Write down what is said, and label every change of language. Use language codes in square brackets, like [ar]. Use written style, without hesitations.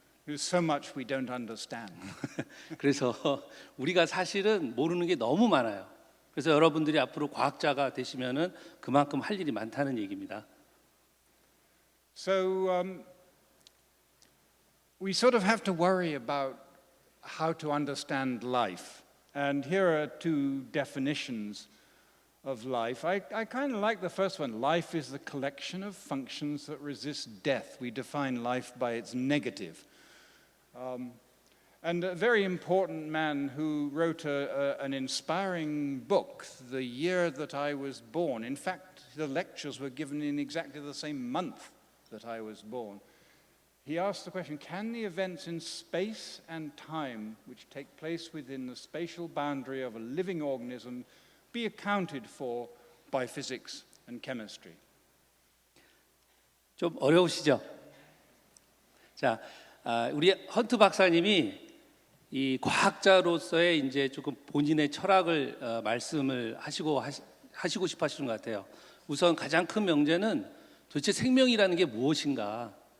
[en] There's so much we don't understand. [ko] 그래서 우리가 사실은 모르는 게 너무 많아요. 그래서 여러분들이 앞으로 과학자가 되시면은 그만큼 할 일이 많다는 얘기입니다. [en] So we sort of have to worry about how to understand life. And here are two definitions of life. I kind of like the first one. Life is the collection of functions that resist death. We define life by its negative. And a very important man who wrote an inspiring book the year that I was born. In fact, the lectures were given in exactly the same month that I was born. He asked the question, can the events in space and time which take place within the spatial boundary of a living organism be accounted for by physics and chemistry? [ko] 좀 어려우시죠? 자, 우리 헌트 박사님이 이 과학자로서의 이제 조금 본인의 철학을 말씀을 하시고 싶어 하시는 것 같아요. 우선 가장 큰 명제는 도대체 생명이라는 게 무엇인가?